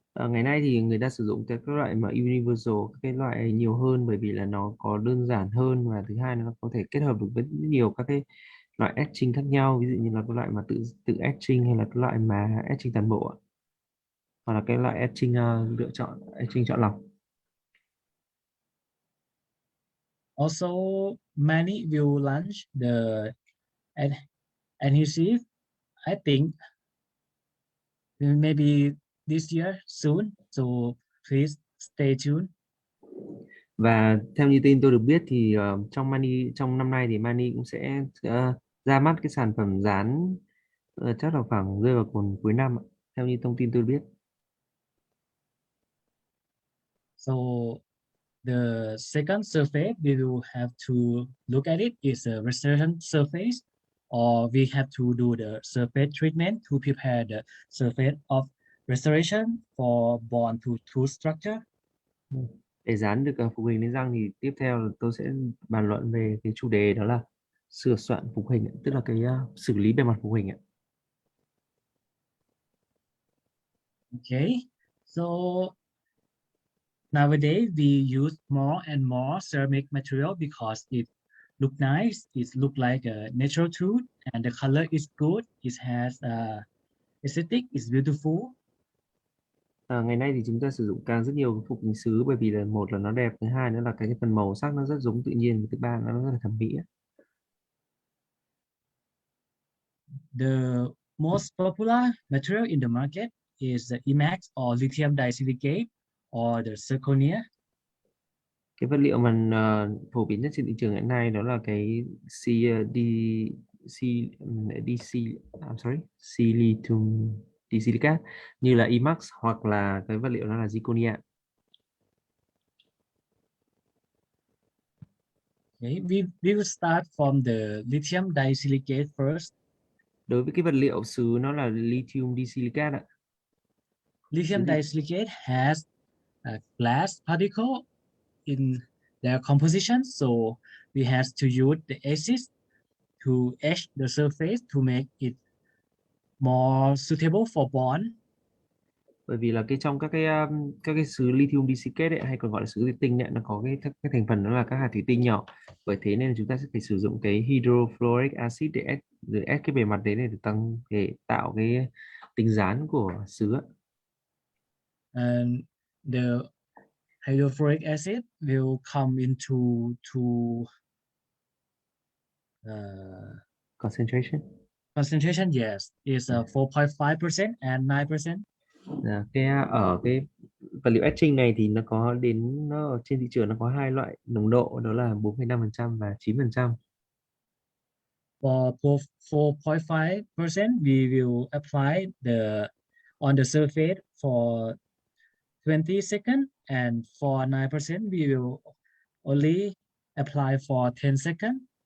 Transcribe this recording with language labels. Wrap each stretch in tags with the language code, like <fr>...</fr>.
<vi>Ngày nay thì người ta sử dụng các loại mà universal, cái loại nhiều hơn, bởi vì là nó có đơn giản hơn, và thứ hai nó có thể kết hợp được với nhiều các cái loại etching khác nhau, ví dụ như là cái loại mà tự etching, hay là cái loại mà etching toàn bộ ạ, hoặc là cái loại etching lựa chọn, etching chọn lọc.</vi> <en>Also, many will launch the adhesive. I think maybe this year soon. So please stay tuned.</en> <vi>Và theo như tin tôi được biết thì trong năm nay thì Mani cũng sẽ ra mắt cái sản phẩm dán, chắc là khoảng rơi vào cuối năm ạ, theo như thông tin tôi biết.</vi> <en>So the second surface we will have to look at it is a restoration surface, or we have to do the surface treatment to prepare the surface of restoration for bond to tooth structure.</en> <vi>Để dán được phục hình lên răng thì tiếp theo là tôi sẽ bàn luận về cái chủ đề đó là sửa soạn phục hình, tức là cái xử lý bề mặt phục hình ạ.</vi> <en>Okay, so nowadays we use more and more ceramic material because it look nice, it look like a natural tooth, and the color is good. It has aesthetic, it's beautiful.</en> <vi>Ngày nay thì chúng ta sử dụng càng rất nhiều phục hình sứ, bởi vì là một là nó đẹp, thứ hai nữa là cái phần màu sắc nó rất giống tự nhiên, thứ ba là nó rất là thẩm mỹ.</vi> <en>The most popular material in the market is the IMAX or lithium disilicate or the zirconia.</en> <vi>Cái vật liệu mà phổ biến nhất trên thị trường hiện nay đó là cái I'm sorry, silicon disilicate như là IMAX, hoặc là cái vật liệu đó là zirconia.</vi> <en>Okay, we will start from the lithium disilicate first.</en> <vi>Đối với cái vật liệu sứ nó là lithium disilicate ạ.</vi> <en>Lithium disilicate has a glass particle in their composition, so we have to use the acid to etch the surface to make it more suitable for bond.</en> <vi>Bởi vì là trong các cái sứ lithium disilicate ấy, hay còn gọi là sứ thủy tinh ấy, nó có cái thành phần đó là các hạt thủy tinh nhỏ, bởi thế nên là chúng ta sẽ phải sử dụng cái hydrofluoric acid để ép cái bề mặt đấy để tạo cái tính dán của sứ ạ.</vi> <en>And the hydrofluoric acid will come into Concentration. concentration. Yes, is 4.5% and 9%.</en> <vi>Ở cái vật liệu etching này thì nó ở trên thị trường nó có hai loại nồng độ, đó là 4,5% và 9%.</vi> <en>For 4.5%, we will apply on the surface for 20 seconds, and for 9%, we will only apply for 10 seconds.</en>